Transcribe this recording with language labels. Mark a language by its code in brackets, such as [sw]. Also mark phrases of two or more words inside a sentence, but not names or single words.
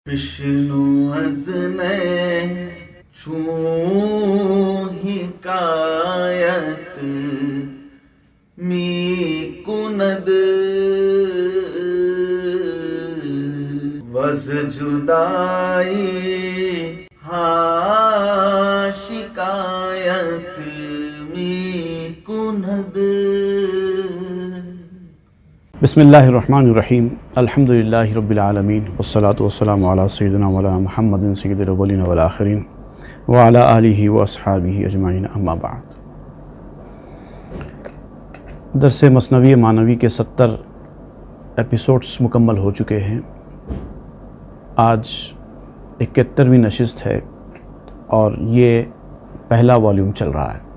[fa] بشنو از نی چون حکایت می کند وز جدایی ها شکایت می کند. [ar] بسم الله الرحمن الرحيم الحمد لله رب العالمين والصلاة والسلام على سيدنا مولانا محمد سيد الأولين والآخرين وعلى آله وأصحابه أجمعين أما بعد. [ur] درس مثنوی معنوی کے 70 ایپیسوڈز مکمل ہو چکے ہیں. آج 71ویں نشست ہے اور یہ پہلا والیوم چل رہا ہے.